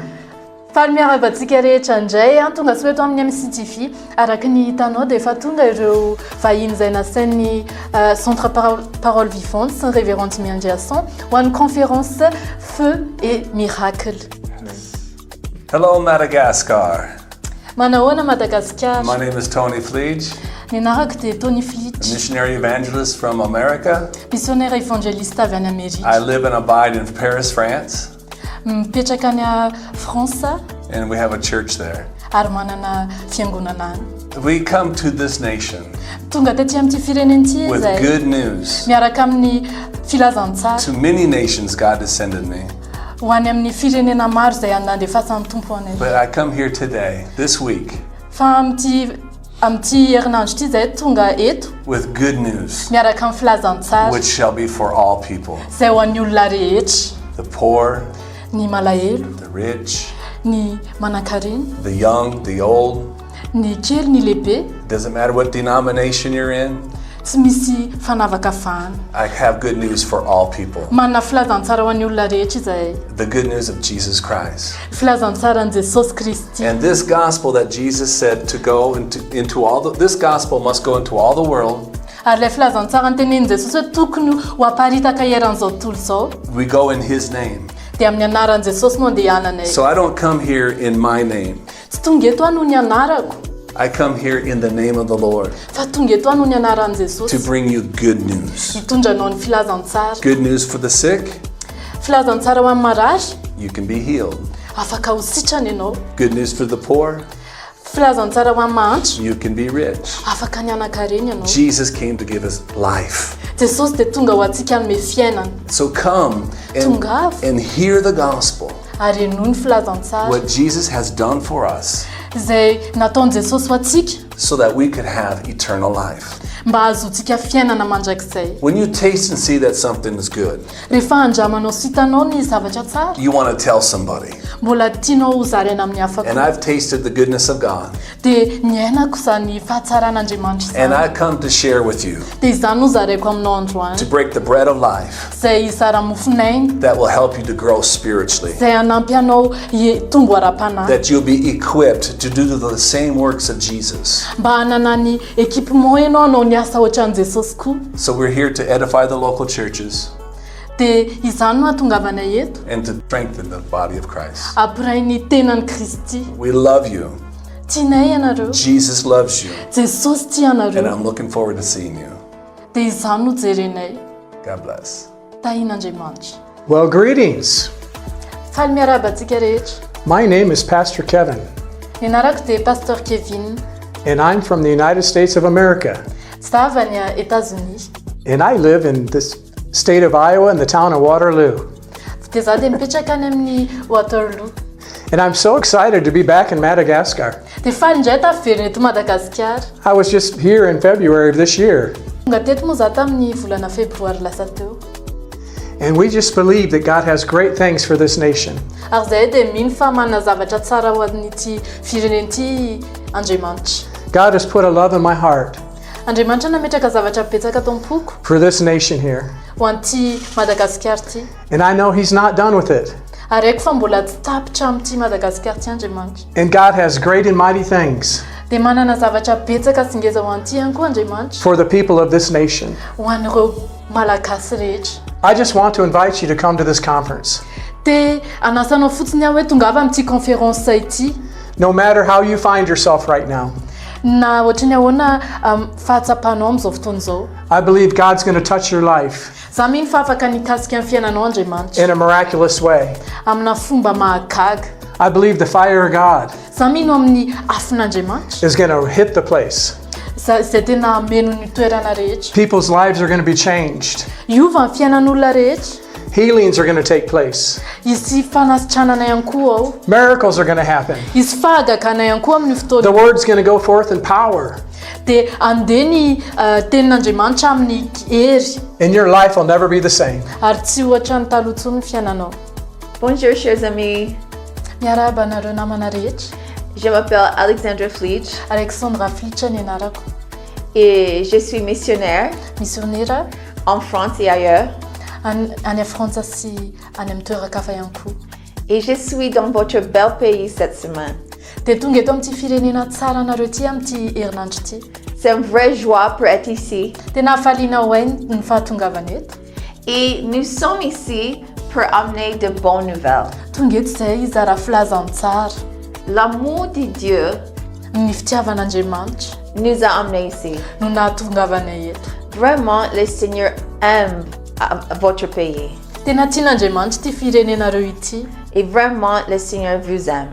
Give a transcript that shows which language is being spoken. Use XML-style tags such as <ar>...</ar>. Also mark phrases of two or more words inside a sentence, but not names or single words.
<mg>Faly miarabantsika rehetra indray tonga sy eto amin'ny CPV araky ny hitanao dia efa tonga ireo vahiny izay nasain'ny Centre Parole Vivante sy ny révérende Miandriason ho an'ny conférence 𝗍𝗶𝗿.</mg> <en>Hello Madagascar.</en> <mg>Manahoana Madagascar.</mg> <en>My name is Tony Fleege.</en> <mg>Ny anarako dia Tony A Fleege.</mg> <en>missionary evangelist from America.</en> <fr>Missionnaire évangéliste</fr> <mg>avy any Amerika.</mg> <en>I live and abide in Paris, France,</en> <mg>Mipetraka any France</mg> <en>and we have a church there.</en> <mg>ary manana fiangonana any.</mg> <en>We come to this nation</en> <mg>Tonga tety amin'ity firenen'ity</mg> <en>with</en> <mg>izay</mg> <en>good news.</en> <mg>miaraka amin'ny filazantsara</mg> <en>To many nations God has sent me,</en> <mg>ho any amin'ny firenena maro izay nandefasan'ny tompo anay.</mg> <en>but I come here today, this week,</en> <mg>Fa amin'ity herinandro ity izay tonga eto</mg> <en>with good news,</en> <mg>miaraka amin'ny filazantsara</mg> <en>which shall be for all people,</en> <mg>izay ho an'ny olona rehetra,</mg> <en>the poor,</en> <mg>ny malahelo,</mg> <en>the rich,</en> <mg>ny manan-karena,</mg> <en>the young, the old.</en> <mg>ny kely, ny lehibe,</mg> <en>Doesn't matter what denomination you're in,</en> <mg>tsy misy fanavaka fahana.</mg> <en>I have good news for all people.</en> <mg>Manana filazantsara ho an'ny olona rehetra izay</mg> <en>The good news of Jesus Christ.</en> <mg>filazantsara an' Jesosy Kristy.</mg> <en>And this gospel that Jesus said to go into all this gospel must go into all the world.</en> <mg>Ary ilay filazantsara nytenenin' Jesosy hoe tokony ho aparitaka eran'izao tontolo izao</mg> <en>We go in his name.</en> <mg>dia amin'ny anaran'i Jesosy no andehananay.</mg> <en>So I don't come here in my name.</en> <mg>Tsy tonga eto ano ny anarako,</mg> <en>I come here in the name of the Lord</en> <mg>fa tonga eto ano ny anaran'i</mg> <en>to</en> <mg>Jesosy</mg> <en>bring you good news.</en> <mg>hitondranao ny filazantsara.</mg> <en>Good news for the sick,</en> <mg>Filazantsara ho amin'ny marary,</mg> <en>you can be healed.</en> <mg>afaka ho sitrany ianao.</mg> <en>Good news for the poor,</en> <mg>Filazantsara ho amin'ny mahantro,</mg> <en>you can be rich.</en> <mg>afaka ny anan-karena ianao.</mg> <en>Jesus came to give us life.</en> <mg>Jesosy dia tonga ho antsika hanome fiainana.</mg> <en>So come and hear the gospel,</en> <mg>Ary eno ny filazantsara</mg> <en>what Jesus has done for us,</en> <mg>izay nataon'i Jesosy ho antsika</mg> <en>so that we could have eternal life.</en> <mg>mba hahazoantsika fiainana mandrakizay.</mg> <en>When you taste and see that something is good,</en> <mg>Rehefa andramanao sy hitanao ny zavatra tsara,</mg> <en>you want to tell somebody.</en> <mg>mbola tianao ho zaraina amin'ny hafa</mg> <en>And</en> <mg>koa.</mg> <en>I've tasted the goodness of God,</en> <mg>Dia niainako izany fahatsaran'Andriamanitra</mg> <en>and</en> <mg>izany.</mg> <en>I come to share with you,</en> <mg>Dia izany no zaraiko aminao androany,</mg> <en>to break the bread of life</en> <mg>izay izara mofonainy,</mg> <en>that will help you to grow spiritually,</en> <mg>izay hanampy anao hitombo ara-panahy,</mg> <en>that you'll be equipped to do the same works of Jesus.</en> <mg>mba hanana ny ekipement ianao hanao ny asa ohatran'i Jesosy koa.</mg> <en>So we're here to edify the local churches</en> <mg>Dia izany no hatongavanay eto,</mg> <en>and to strengthen the body of Christ.</en> <mg>ampiray ny tenan'i Kristy.</mg> <en>We love you.</en> <mg>Tianay ianareo,</mg> <en>Jesus loves you,</en> <mg>Jesosy tia</mg> <en>and</en> <mg>anareo,</mg> <en>I'm looking forward to seeing you.</en> <mg>dia izany no jerenay.</mg> <en>God bless.</en> <mg>Tahin'Andriamanitra.</mg> <en>Well, greetings.</en> <mg>Faly miarabantsika rehetra.</mg> <en>My name is Pastor Kevin,</en> <mg>Ny anarako dia Pasteur Kevin,</mg> <en>and I'm from the United States of America.</en> <mg>tsy ta avy any Etazonia.</mg> <en>And I live in this state of Iowa in the town of Waterloo.</en> <mg>Dia zaho dia mipetraka any amin'ny Waterloo.</mg> <en>And I'm so excited to be back in Madagascar.</en> <mg>Dia faly indray tafiverina eto Madagasikara.</mg> <en>I was just here in February of this year,</en> <mg>Tonga teto moa zaho tamin'ny volana febroary lasa teo.</mg> <en>and we just believe that God has great things for this nation.</en> <mg>Ary zahay dia mino fa manana zavatra tsara ho an'ity firenen'ity Andriamanitra.</mg> <en>God has put a love in my heart</en> <mg>Andriamanitra nametraka zavatra betsaka tao am-poko</mg> <en>for this nation here.</en> <mg>ho an'ity Madagasikara ity.</mg> <en>And I know He's not done with it.</en> <mg>Ary haiko fa mbola tsy tapitra amin'ity Madagasikara ity Andriamanitra.</mg> <en>And God has great and mighty things</en> <mg>Dia manana zavatra betsaka sy ngeza ho an'ity ihany koa Andriamanitra</mg> <en>for the people of this nation.</en> <mg>ho an'ireo malagasy rehetra.</mg> <en>I just want to invite you to come to this conference.</en> <mg>Dia anasanao fotsiny aho hoe tongava amin'ity conférence ity.</mg> <en>No matter how you find yourself right now,</en> <mg>Na ohatrany ahoana fahatsapanao amin'izao fotoana izao.</mg> <en>I believe God's going to touch your life</en> <mg>Zaho mino fa afaka nikasika amin'ny fiainanao Andriamanitra</mg> <en>in a miraculous way.</en> <mg>amina fomba mahagaga.</mg> <en>I believe the fire of God</en> <mg>Zaho mino amin'ny afon'Andriamanitra</mg> <en>is going to hit the place.</en> <mg>izay tena ameno ny toerana rehetra.</mg> <en>People's lives are going to be changed.</en> <mg>Iova ny fiainan'olona rehetra.</mg> <en>Healings are going to take place.</en> <mg>Izy fanasitranana ihany koa ao.</mg> <en>Miracles are going to happen.</en> <mg>Izy fahagakana ihany koa amin'ny</mg> <en>The</en> <mg>fotoana.</mg> <en>word's going to go forth in power,</en> <mg>Dia andeha ny tenin'Andriamanitra amin'ny hery</mg> <en>and your life will never be the same.</en> <mg>ary tsy ohatra ny taloha intsony ny fiainanao.</mg> <fr>Bonjour chers amis,</fr> <mg>Miarahaba anareo namana rehetra.</mg> <fr>je m'appelle Alexandra Fleege</fr> <mg>Alexandra Fleege ny anarako.</mg> <fr>et je suis missionnaire</fr> <mg>Missionnaire</mg> <fr>en France et ailleurs.</fr> <mg>any Frantsa sy any amin'ny toerakafa ihany koa.</mg> <fr>Et je suis dans votre bel pays cette semaine.</fr> <mg>Dia tonga eto amin'ity firenena tsara anareo ity amin'ity herinandro ity.</mg> <fr>C'est une vraie joie pour être ici.</fr> <mg>Tena hafaliana ho ahy ny fahatongavana eto.</mg> <fr>Et nous sommes ici pour amener de bonnes nouvelles.</fr> <mg>Tonga eto izay izara filazantsara.</mg> <fr>L'amour de Dieu</fr> <mg>Ny fitiavan'Andriamanitra</mg> <fr>nous a amenés ici.</fr> <mg>no nahatongavanay eto.</mg> <fr>Vraiment, le Seigneur aime votre pays.</fr> <mg>Tena tian'Andriamanitra ity firenenareo ity.</mg> <fr>Et vraiment, le Seigneur vous aime.</fr>